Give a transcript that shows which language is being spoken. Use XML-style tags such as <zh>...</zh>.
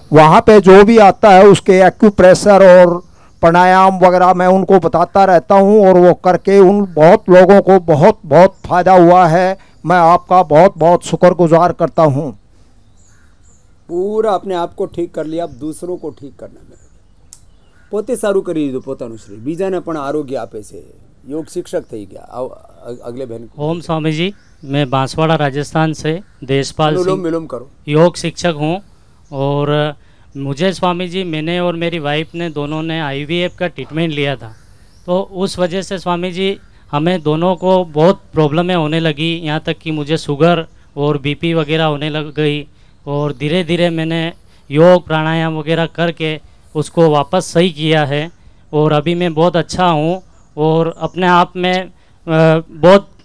<hi>वहाँ पे जो भी आता है उसके एक्यूप्रेशर और प्राणायाम वगैरह मैं उनको बताता रहता हूँ और वो करके उन बहुत लोगों को बहुत बहुत फ़ायदा हुआ है. मैं आपका बहुत बहुत शुक्रगुजार करता हूँ. पूरा अपने आप को ठीक कर लिया, अब दूसरों को ठीक करना.</hi> <gu>मेरे પોતે સારું કરી દીધું પોતાનું શરીર, બીજાને પણ આરોગ્ય આપે છે. योग शिक्षक થઈ ગયા.</gu> <hi>अगले बहन. ओम स्वामी जी, मैं बांसवाड़ा राजस्थान से देशपाल सिंह करो योग शिक्षक हूँ और मुझे स्वामी जी, मैंने और मेरी वाइफ ने दोनों ने IVF का ट्रीटमेंट लिया था. तो उस वजह से स्वामी जी हमें दोनों को बहुत प्रॉब्लमें होने लगी, यहाँ तक कि मुझे शुगर और BP वगैरह होने लग गई और धीरे धीरे मैंने योग प्राणायाम वगैरह करके उसको वापस सही किया है और अभी मैं बहुत अच्छा हूँ और अपने आप में बहुत</hi>